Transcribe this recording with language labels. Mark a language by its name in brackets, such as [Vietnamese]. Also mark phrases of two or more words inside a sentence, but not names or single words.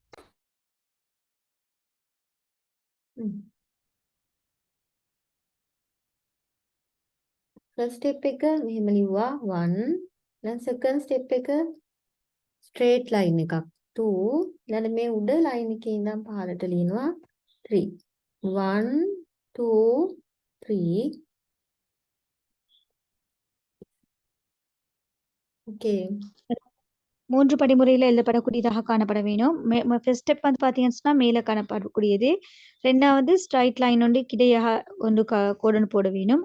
[English] first step [Sinhala] එක මෙහෙම ලිව්වා 1. දැන් [English] second step [Sinhala] එක [English] straight line [Sinhala] එකක් 2. ඊළඟ මේ උඩ ලයින් එකේ ඉඳන් පහළට ලියනවා 3. 1 2 3. [Tamil] ஓகே. 3 படிமுறையில எழுதப்படக்கூடியதாக காணப்பட வேணும். [English] first step [Tamil] வந்து பார்த்தீங்கன்னு சொன்னா மேலே காணப்படக்கூடியது. 2வது [English] straight line [Tamil] ஒன்று கிடையாக ஒன்று கோடு போட வேணும்.